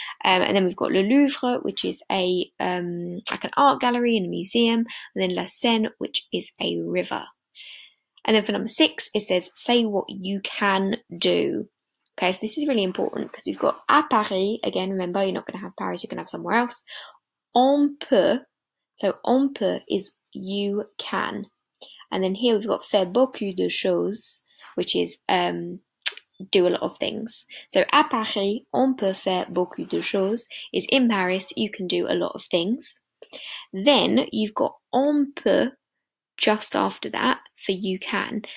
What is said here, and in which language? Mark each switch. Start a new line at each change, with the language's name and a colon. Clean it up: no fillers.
English: And then we've got Le Louvre, which is a like an art gallery and a museum, and then La Seine, which is a river. And then for number 6, it says say what you can do. Okay, so this is really important because we've got
French: à Paris,
English: again remember you're not going to have Paris, you're going to have somewhere else.
French: On peut,
English: so on peut is you can. And then here we've got
French: faire beaucoup de choses,
English: which is do a lot of things. So
French: à Paris, on peut faire beaucoup de choses
English: is in Paris, you can do a lot of things. Then you've got
French: on peut
English: just after that for you can.